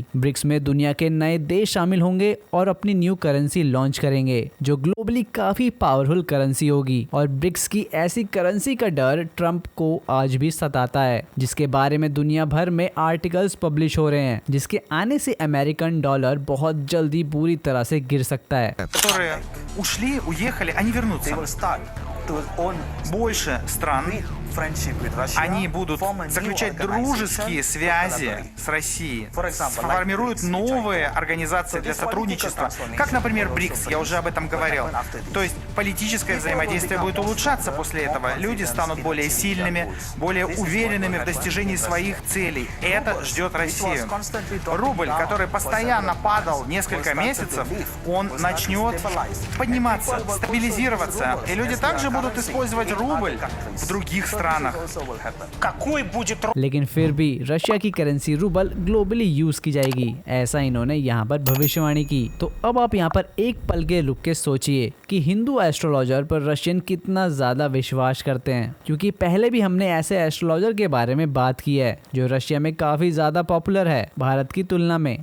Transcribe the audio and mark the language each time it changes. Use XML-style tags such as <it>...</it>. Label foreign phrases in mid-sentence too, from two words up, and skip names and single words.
<hi>ब्रिक्स में दुनिया के नए देश शामिल होंगे और अपनी</hi> <en>new currency</en> <hi>लॉन्च करेंगे जो ग्लोबली काफी</hi> <en>powerful currency</en> <hi>होगी। और ब्रिक्स की ऐसी करेंसी का डर ट्रंप को आज भी सताता है, जिसके बारे में दुनिया भर में</hi> <en>articles publish</en> <hi>हो रहे हैं, जिसके आने से</hi> <en>American dollar</en> <hi>बहुत जल्दी पूरी तरह से गिर सकता है।</hi> <ru>Которые ушли, уехали, они вернутся. Больше стран, они будут заключать дружеские связи с Россией, сформируют новые организации для сотрудничества, как, например, БРИКС, я уже об этом говорил. То есть политическое взаимодействие будет улучшаться после этого. Люди станут более сильными, более уверенными в достижении своих целей. Это ждет Россию. Рубль, который постоянно падал несколько месяцев, он начнет подниматься, стабилизироваться. И люди также будут использовать рубль в других странах. Какой будет</ru> <hi>लेकिन फिर भी रशिया की करेंसी रूबल</hi> <en>globally use</en> <hi>की जाएगी, ऐसा इन्होंने यहाँ पर भविष्यवाणी की। तो अब आप यहाँ पर एक पल के रुक के सोचिए कि हिंदू एस्ट्रोलॉजर पर रशियन कितना ज्यादा विश्वास करते हैं, क्योंकि पहले भी हमने ऐसे एस्ट्रोलॉजर के बारे में बात की है जो रशिया में काफी ज्यादा पॉपुलर है भारत की तुलना में।</hi>